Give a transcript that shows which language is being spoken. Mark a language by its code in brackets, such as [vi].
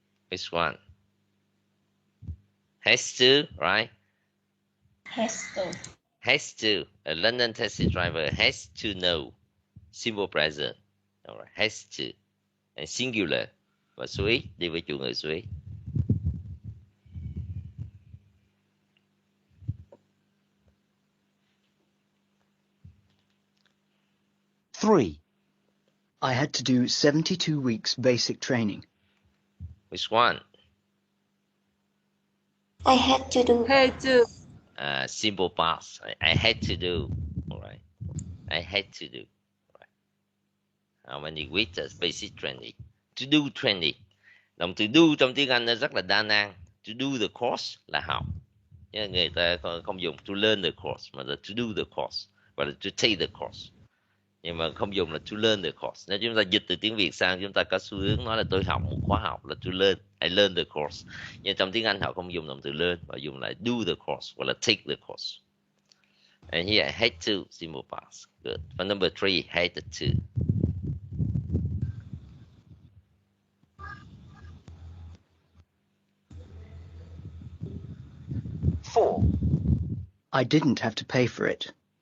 [en] Which one? Has to, right? Has to. Has to. A London taxi driver has to know. Simple present. Alright. Has to. And singular. [vi] Và số ít đi với chủ ngữ số ít. [en] 3. I had to do 72 weeks basic training. Which one? I had to do. Had to. Simple past. I had to do. Alright. I had to do. Right. How many weeks basic training? To do training. [vi] Động từ do trong tiếng Anh nó rất là đa năng. To do the course là học. Nhưng người ta không dùng to learn the course mà là to do the course hoặc là to take the course. Nhưng mà không dùng là to learn the course. Nếu chúng ta dịch từ tiếng Việt sang, chúng ta có xu hướng nói là tôi học một khóa học là to learn. [en] I learn the course. [vi] Nhưng trong tiếng Anh họ không dùng động từ learn mà dùng lại do the course hoặc là take the course. [en] And here I had to, simple past. Good. For number 3, had to. 4. I didn't have to pay for it.